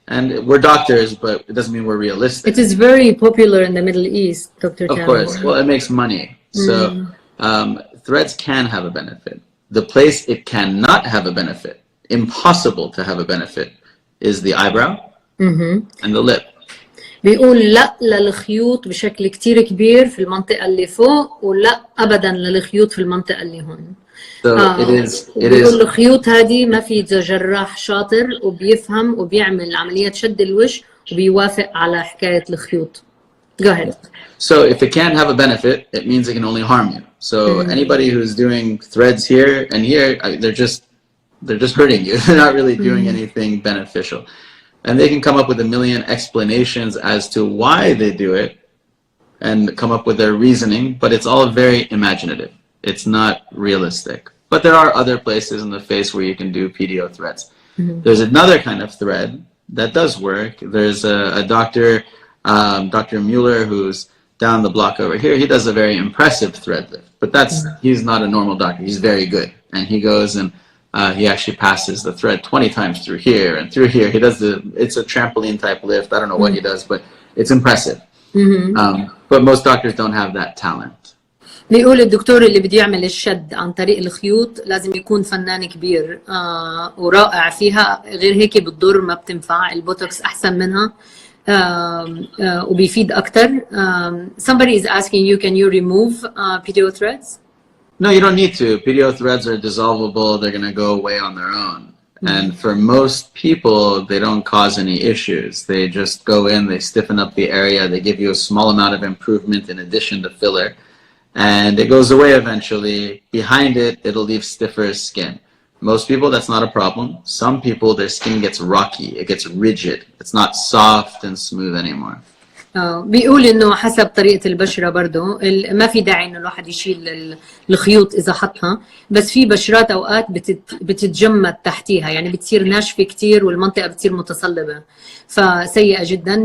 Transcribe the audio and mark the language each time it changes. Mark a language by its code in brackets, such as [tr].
[en] And we're doctors, but it doesn't mean we're realistic. It is very popular in the Middle East, Dr. Of course. Well, it makes money. So threads can have a benefit. The place it cannot have a benefit, impossible to have a benefit, is the eyebrow and the lip. [ar] بيقول لا للخيوط بشكل كتير كبير في المنطقة اللي فوق ولا أبدا للخيوط في المنطقة اللي هون. [en] So [ar] بيقول الخيوط هذه ما في جراح شاطر وبيفهم وبيعمل عمليات شد الوجه وبيوافق على حكاية الخيوط. [en] Go ahead. So if it can't have a benefit, it means it can only harm you. So anybody who's doing threads here and here, they're just hurting you. They're not really doing anything beneficial. And they can come up with a million explanations as to why they do it and come up with their reasoning, but it's all very imaginative. It's not realistic. But there are other places in the face where you can do PDO threads. There's another kind of thread that does work. There's a doctor, Dr. Mueller, who's down the block over here. He does a very impressive thread lift, but he's not a normal doctor. He's very good. And he goes and he actually passes the thread 20 times through here and through here. He does it's a trampoline type lift. I don't know what he does, but it's impressive. But most doctors don't have that talent. [ar] بيقول الدكتور اللي بده يعمل الشد عن طريق الخيوط لازم يكون فنان كبير ورائع فيها، غير هيك بتضر ما بتنفع. البوتوكس أحسن منها وبيفيد أكتر. [en] Somebody is asking you, can you remove PDO threads? No, you don't need to. PDO threads are dissolvable. They're going to go away on their own. And for most people, they don't cause any issues. They just go in, they stiffen up the area, they give you a small amount of improvement in addition to filler. And it goes away eventually. Behind it, it'll leave stiffer skin. Most people, that's not a problem. Some people, their skin gets rocky. It gets rigid. It's not soft and smooth anymore. [ar] بيقول انه حسب طريقه البشره برضه ما في داعي انه الواحد يشيل الخيوط اذا حطها، بس في بشرات اوقات بتتجمد تحتيها، يعني بتصير ناشفه كثير والمنطقه بتصير متصلبه، فسيئه جدا.